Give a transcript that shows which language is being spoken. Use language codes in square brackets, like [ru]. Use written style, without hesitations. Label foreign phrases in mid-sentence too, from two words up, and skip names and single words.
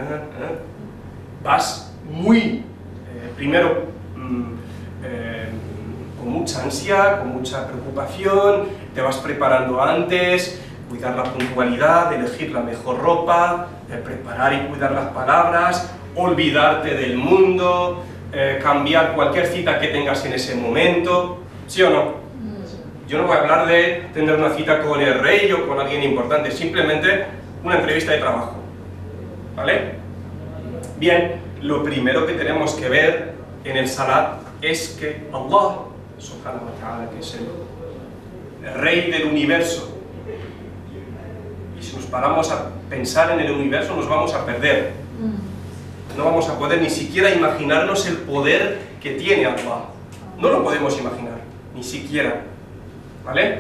[es] vas muy, primero, con mucha ansia, con mucha preocupación, te vas preparando antes, cuidar la puntualidad, elegir la mejor ropa, preparar y cuidar las palabras, olvidarte del mundo, cambiar cualquier cita que tengas en ese momento, ¿sí o no? Yo no voy a hablar de tener una cita con el rey o con alguien importante, simplemente una entrevista de trabajo, ¿vale? Bien, lo primero que tenemos que ver en el salat es que Allah [ar] سبحانه وتعالى, [es] que es el rey del universo, y si nos paramos a pensar en el universo nos vamos a perder, no vamos a poder ni siquiera imaginarnos el poder que tiene Allah, no lo podemos imaginar, ni siquiera, ¿vale?